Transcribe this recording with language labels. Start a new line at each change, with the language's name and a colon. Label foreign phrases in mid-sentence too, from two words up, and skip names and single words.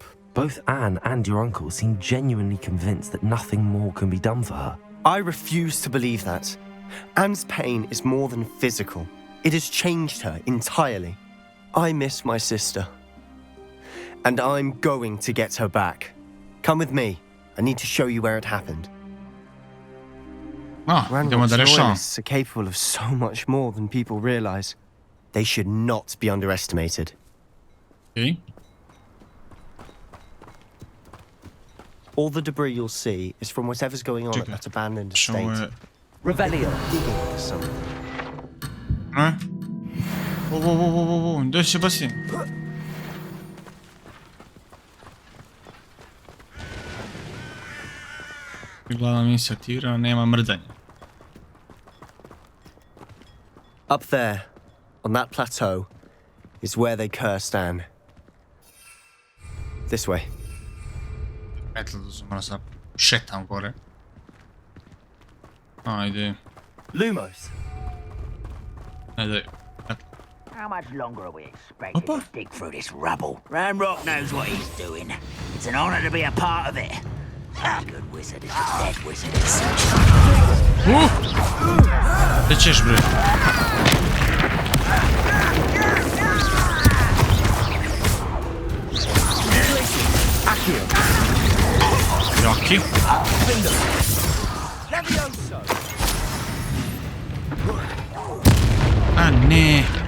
English: Both Anne and your uncle seem genuinely convinced that nothing more can be done for her. I refuse to believe that. Anne's pain is more than physical. It has changed her entirely. I miss my sister. And I'm going to get her back. Come with me. I need to show you where it happened.
Serbian: Idemo da rešavamo.
English: Loyalists are capable of so much more than people realize. They should not be underestimated. Okay. All the debris you'll see is from whatever's going on at that abandoned estate. Revelio. Digging for something.
Serbian: Gdje si Sebastian? Glavna misija aktivirana, nema mrdanja.
English: Up there, on that plateau, is where they cursed Anne. This way.
Serbian: Eto, moram sad šetam gore. Ajde. Lumos. Ajde.
English: How much longer are we expected to dig through this rubble? Ranrock knows what he's doing. It's an honor to be a part of it. A good wizard is a dead wizard in such.
Serbian: Gdje ćeš, bre? Jaki? A ne.